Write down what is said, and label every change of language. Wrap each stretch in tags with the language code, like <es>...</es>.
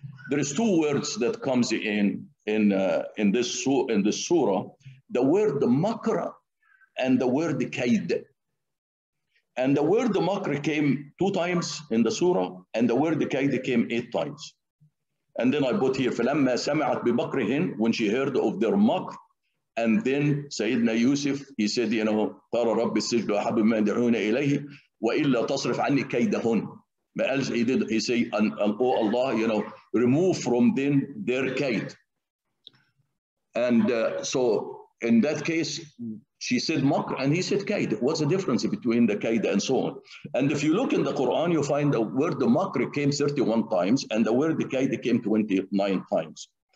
<en>There is two words that comes in this surah: the word makra and the word kaid. And the word makra came 2 times in the surah, and the word kaid came 8 times. And then I put here,</en> <ar>فَلَمَّا سَمِعَتْ بِمَكْرِهِنْ,</ar> <en>when she heard of their makr. And then Sayyidina Yusuf, he said,</en> <ar>قَالَ رَبِّ السِّجْنُ أَحَبُّ مَا يَدْعُونَ إِلَيْهِ وَإِلَّا تَصْرِفْ عَنِّي كَيْدَهُنْ.</ar> <en>He said, oh Allah, remove from them their kaid. And so in that case, she said makr and he said kaid. What's the difference between the kaid and so on? And if you look in the Quran, you find the word makr came 31 times and the word kaid came 29 times.</en>